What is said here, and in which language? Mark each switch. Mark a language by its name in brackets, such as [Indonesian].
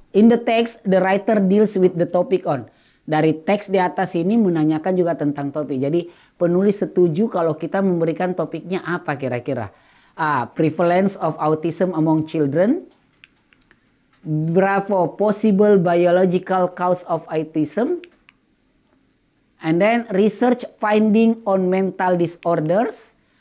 [English] In the text, the writer deals with the topic on. [Indonesian] Dari teks di atas ini menanyakan juga tentang topik. Jadi penulis setuju kalau kita memberikan topiknya apa kira-kira? [English] Prevalence of autism among children. Bravo, possible biological cause of autism. And then research finding on mental disorders.